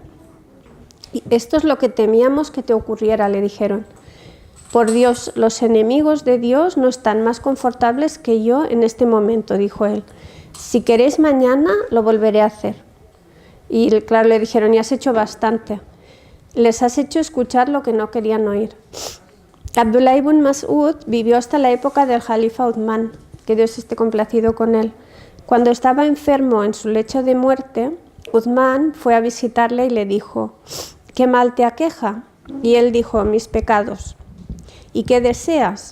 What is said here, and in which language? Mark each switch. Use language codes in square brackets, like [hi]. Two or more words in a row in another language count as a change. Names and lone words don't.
[es] Y esto es lo que temíamos que te ocurriera, le dijeron. Por Dios, los enemigos de Dios no están más confortables que yo en este momento, dijo él. Si queréis mañana, lo volveré a hacer. Y claro, le dijeron: y has hecho bastante. Les has hecho escuchar lo que no querían oír. Abdullah ibn Mas'ud vivió hasta la época del Jalifa Uthman, que Dios esté complacido con él. Cuando estaba enfermo en su lecho de muerte, Uthman fue a visitarle y le dijo: ¿qué mal te aqueja? Y él dijo: mis pecados. ¿Y qué deseas?